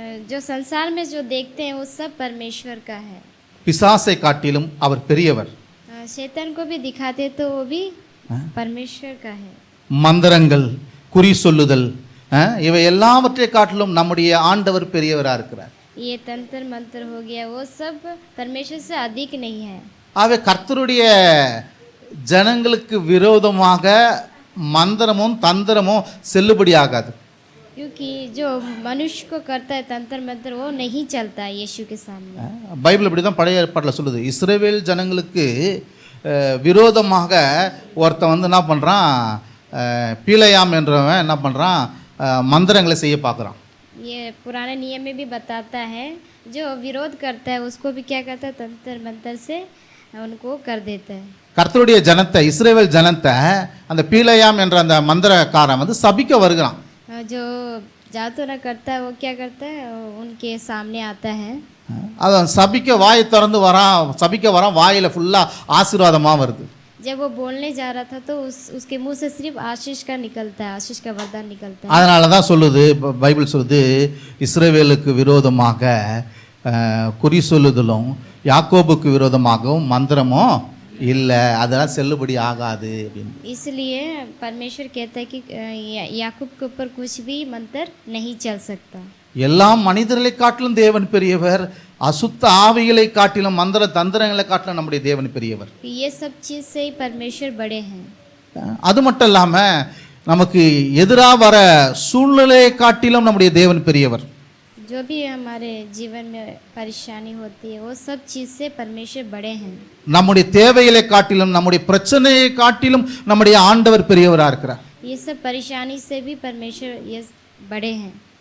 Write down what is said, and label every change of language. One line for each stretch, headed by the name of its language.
Hindi: जो संसार में जो देखते हैं वो सब परमेश्वर का है.
Tamil: பிசாசை காட்டிலும் அவர் பெரியவர்.
Hindi: शैतान को भी दिखाते तो वो भी परमेश्वर का है.
Tamil: மந்திரங்கள், குறி சொல்லுதல், இவை எல்லாவற்றை காட்டிலும் நம்முடைய ஆண்டவர் பெரியவரா இருக்கிறார்.
Hindi: ये तंत्र मंत्र हो गया, वो सब परमेश्वर से अधिक नहीं है.
Tamil: ஆகவே கர்த்தருடைய ஜனங்களுக்கு விரோதமாக மந்திரமும் தந்திரமும் செல்லுபடி ஆகாது.
Hindi: क्योंकि जो मनुष्य को करता है तंत्र मंत्र वो नहीं चलता है यीशु के सामने.
Tamil: பைபிள் இப்படி தான் பழைய ஏற்பாட்டில் சொல்லுது. இஸ்ரவேல் ஜனங்களுக்கு விரோதமாக ஒருத்தன் என்ன பண்ணுறான், பீலையாம் என்றவன் என்ன பண்ணுறான், மந்திரங்களை செய்ய பார்க்குறான்.
Hindi: ये पुराने नियम में भी बताता है, जो विरोध करता है उसको भी क्या करता है, तंत्र मंत्र से उनको कर देता है.
Tamil: கர்த்தருடைய ஜனத்தை, இஸ்ரவேல் ஜனத்தை அந்த பீலையாம் என்ற அந்த மந்திரக்காரன் சபிக்க வருகிறான்.
Hindi: जो जादू ना करता है वो क्या करता है, उनके सामने आता है.
Tamil: அதான் சபிக்க வாயை திறந்து வரான், சபிக்க வரான், வாயில ஃபுல்லா ஆசீர்வாதமா வருது.
Hindi: जब वो बोलने जा रहा था तो उसके मुंह से सिर्फ आशीष का निकलता है, आशीष का वरदान निकलता है.
Tamil: அதனால தான் சொல்லுது, பைபிள் சொல்லுது, இஸ்ரவேலுக்கு விரோதமாக குறி சொல்லுதலும் யாக்கோபுக்கு விரோதமாகவும் மந்திரமும் இல்லை, அதெல்லாம் செல்லுபடி ஆகாது அப்படின்னு.
Hindi: इसलिए परमेश्वर कहता है कि याकूब के ऊपर कुछ भी मंत्र नहीं चल सकता.
Tamil: எல்லா மனிதர்களை காட்டிலும் தேவன் பெரியவர், அசுத்த ஆவிகளை காட்டிலும் மந்திர தந்திரங்களை காட்டிலும் நம்முடைய தேவன் பெரியவர்.
Hindi: ये सब चीज से ही परमेश्वर बड़े हैं.
Tamil: அது மட்டும் இல்லாம நமக்கு எதிராக வர சூழ்நிலையை காட்டிலும் நம்முடைய தேவன் பெரியவர்.
Hindi: जो भी हमारे जीवन में परेशानी होती है वो सब चीज से परमेश्वर बड़े हैं.
Tamil: நம்முடைய தேவைகளை காட்டிலும், நம்முடைய பிரச்சனையை காட்டிலும் நம்முடைய ஆண்டவர் பெரியவரா இருக்கிறார்.
Hindi: ये सब परेशानी से भी परमेश्वर ये बड़े हैं.